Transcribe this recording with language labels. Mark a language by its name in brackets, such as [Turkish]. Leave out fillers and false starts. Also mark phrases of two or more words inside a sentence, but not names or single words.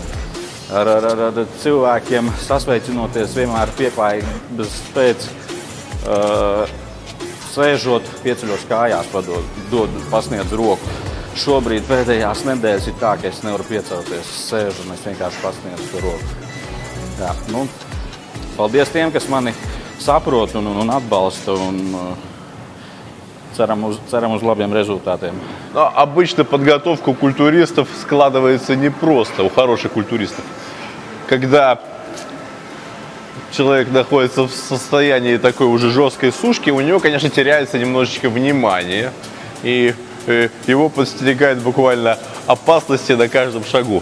[Latvian] Ar cilvēkiem sasveicinoties vienmēr pieklājības pēc, sēžot, pieceļos kājās, pasniedz roku. Šobrīd pēdējās nedēļas ir tā, ka es nevaru piecelties, sēžu un es vienkārši pasniedzu to roku. Jā, paldies tiem, kas mani saprot un atbalsta, un ceram uz labiem результатам. [Russian] Обычно подготовка у культуристов складывается непросто, у хороших культуристов. Когда человек находится в состоянии такой уже жесткой сушки, у него, конечно, теряется немножечко внимание, и его подстерегает буквально опасности на каждом шагу.